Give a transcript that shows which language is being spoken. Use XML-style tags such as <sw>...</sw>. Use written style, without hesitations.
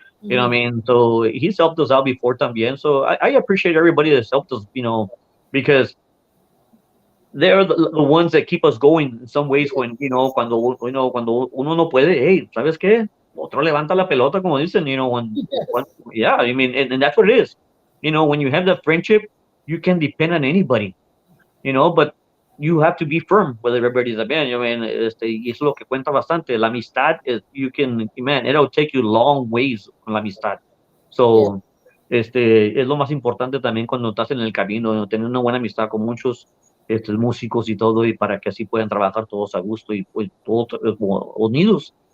<en>Hmm. so he's helped us out before también, so I appreciate everybody that's helped us, because they're the ones that keep us going in some ways when,</en> <es>cuando uno no puede,</es> <en>hey,</en> <es>¿sabes qué? Otro levanta la pelota, como dicen, when,</es> <en>Yes, yeah, I mean, and that's what it is. When you have that friendship, you can depend on anybody, but you have to be firm with everybody también.</en> <es>Y eso es lo que cuenta bastante. La amistad,</es> <en>man, it'll take you long ways</en> <es>con la amistad.</es> <en>yes,</en> <es>So, es lo más importante también cuando estás en el camino, tener una buena amistad con muchos músicos y todo, y para que así puedan trabajar todos a gusto y pues todos como unidos</es>